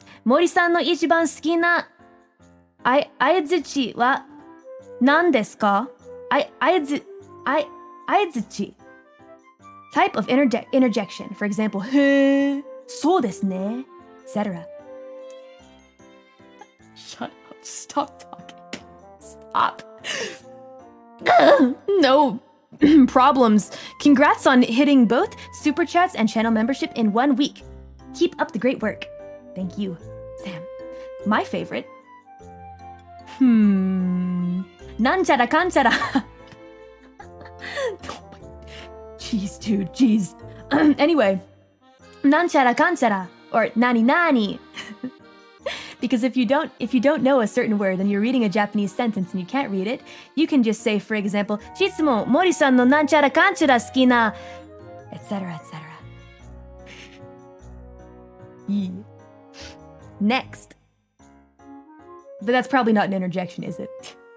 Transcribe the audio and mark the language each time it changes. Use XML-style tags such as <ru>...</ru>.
<ja>森さんの一番好きな相づちは何ですか？</ja> <en>相づち Type of interjection. For example,</en> <ja>へー、そうですね,</ja> <en>etc. Shut up. Stop talking. Stop. No problems. Congrats on hitting both super chats and channel membership in 1 week. Keep up the great work. Thank you, Sam. My favorite.</en> <ja>なんちゃらかんちゃら.</ja> <en>Jeez, dude, jeez. Anyway,</en> <ja>なんちゃらかんちゃら</ja> <en>or nani nani. Because if you don't know a certain word and you're reading a Japanese sentence and you can't read it, you can just say, for example,</en> <ja>質問、森さんのなんちゃらかんちゃら好きな,</ja> <en>etc., etc. Yeah. Next. But that's probably not an interjection, is it?</en>